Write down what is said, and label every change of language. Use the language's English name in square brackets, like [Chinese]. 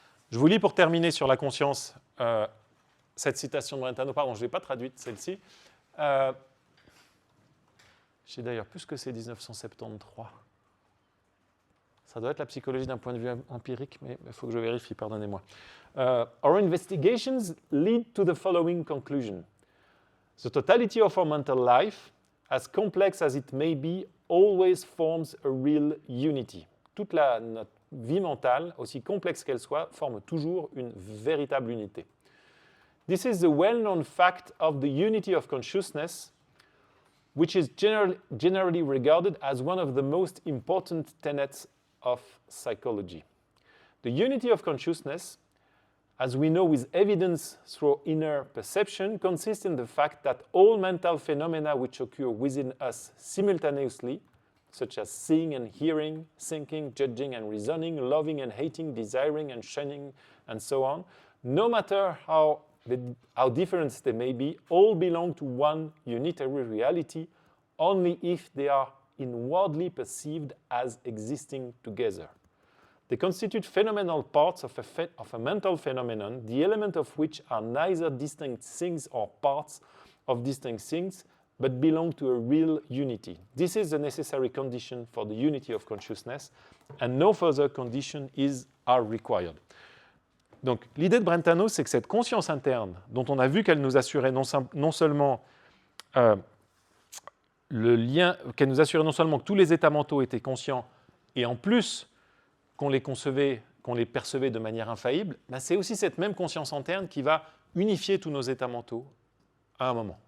[French] Je vous lis pour terminer sur la conscience cette citation de Brentano. Pardon, je ne l'ai pas traduite, celle-ci. Je sais d'ailleurs plus que c'est 1973. Ça doit être la psychologie d'un point de vue empirique, mais il faut que je vérifie, pardonnez-moi. [English] Our investigations lead to the following conclusion. The totality of our mental life, as complex as it may be, always forms a real unity. [French] Toute notre vie mentale, aussi complexe qu'elle soit, forme toujours une véritable unité. [English] This is the well-known fact of the unity of consciousness, which is generally regarded as one of the most important tenets of psychology. The unity of consciousness, as we know with evidence through inner perception, consists in the fact that all mental phenomena which occur within us simultaneously, such as seeing and hearing, thinking, judging and reasoning, loving and hating, desiring and shunning, and so on, no matter how how different they may be, all belong to one unitary reality, only if they are inwardly perceived as existing together. They constitute phenomenal parts of a mental phenomenon, the elements of which are neither distinct things or parts of distinct things, but belong to a real unity. This is the necessary condition for the unity of consciousness, and no further condition are required. [French] Donc, l'idée de Brentano, c'est que cette conscience interne, dont on a vu qu'elle nous assurait non seulement le lien, qu'elle nous assurait non seulement que tous les états mentaux étaient conscients, et en plus qu'on les concevait, qu'on les percevait de manière infaillible, ben c'est aussi cette même conscience interne qui va unifier tous nos états mentaux à un moment.